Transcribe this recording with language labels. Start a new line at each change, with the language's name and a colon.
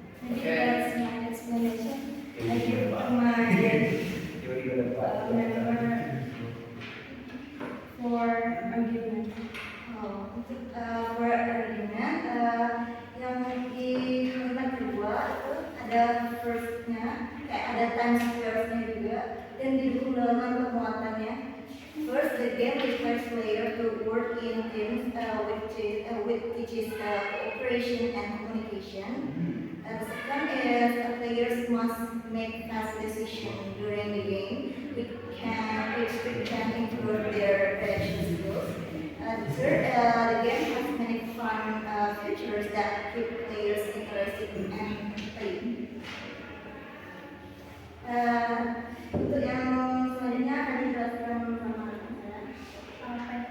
Indonesian: Jadi
English: that's my explanation. Thank you for my member for argument.
Indonesian: Untuk
English: for argument
Indonesian: yang di kalimat kedua itu ada first-nya, kayak ada times first-nya juga, dan didukung dengan pemuatannya.
English: First, the game requires player to work in teams which teaches cooperation and communication. The second is players must make fast decisions during the game, which can improve their reaction skills. Third, the game has many fun features that keep players interested and playing.
Indonesian: Untuk yang selanjutnya akan dijelaskan sama saya.